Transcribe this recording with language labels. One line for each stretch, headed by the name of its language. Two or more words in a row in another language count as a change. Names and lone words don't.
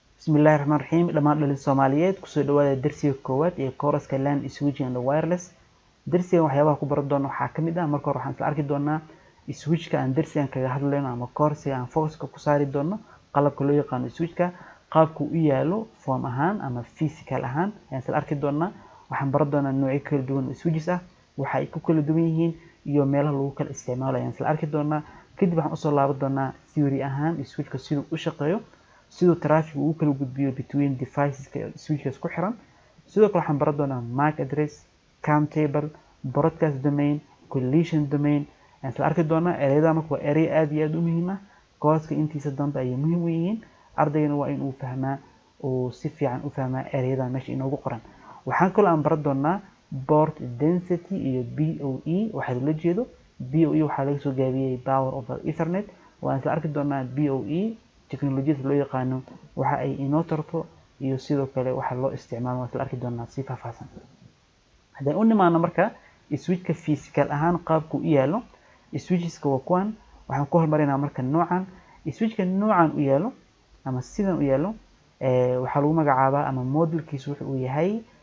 Arabic: بسم الله الرحمن الرحيم
Somali: لما دلين Soomaaliyeed kusoo dhawaada darsiga koowaad ee kooraska
English: LAN switching and wireless
Somali: darsiga waxyaabaha ku baran doona waxa kamid ah marka hore waxaan isla arki doonaa switchka aan darsigan kaga hadlayno ama koorsiga aan focuska ku saari doono qalabka loo yaqaan switchka qaabku u yaalo form ahaan ama physical ahaan ayaan isla arki doonaa waxaan baran doonaa noocyo kala duwan oo switches ah waxa ay ku kala duwan yihiin iyo meelaha lagu kala isticmaalo ayaan isla arki doonaa kadib waxaan u soo laaban doonaa theory ahaan switchka sidoo u shaqeeyo sidoo traffic uu kala gudbiyo
English: between devices
Somali: switches ku xiran sidoo kale waxaan baran doonaa
English: MAC address CAN table broadcast domain collision domain
Somali: aan isla arki doonaa ereyada marka waa erey aad iyo aad u muhiim ah kooska intiisa dambe ay muhiim u yihiin ardayna waa in uu fahmaa oo si fiican u fahmaa ereyada meesha inoogu qoran waxaan kaloo aan baran doonaa
English: port density
Somali: iyo BOE waxa la jeedo BOE waxa laga soo gaabiyay
English: power over ethernet
Somali: waan isla arki doonaa BOE teknolojiyada loo yaqaano waxa ay inoo tarto iyo sidoo kale waxa loo isticmaalo waan isla arki doonaa si faahfaahsan hadaan u nimaano marka switchka physical ahaan qaabku u yaalo switcheska waa kuwan waxaan ku hormarinaa marka noocan switchka noocan u yaalo ama sidan u yaalo waxa lagu magacaabaa ama modelkiisu wuxuu yahay